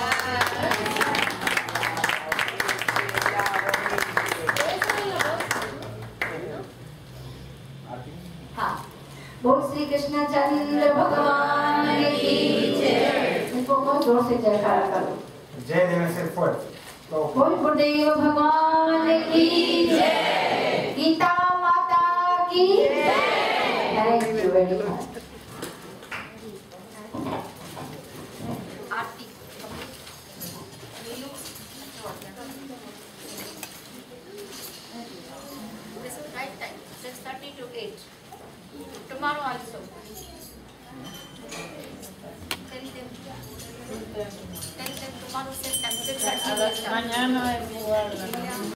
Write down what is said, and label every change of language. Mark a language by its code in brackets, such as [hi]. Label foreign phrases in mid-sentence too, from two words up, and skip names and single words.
[hi] हाँ, बोल श्री कृष्ण चंद्र भगवान की जय। इसको बहुत जोर से जयकारा करो। [es] जय debe ser fuerte. Todo junto. [hi] बोल गुरुदेव भगवान की जय। गीता माता की जय। [en] Thank you very much. This is right time, 6:30 to 8. Tomorrow also. Tell them tomorrow 6:30 to 8. [es] Mañana es igual.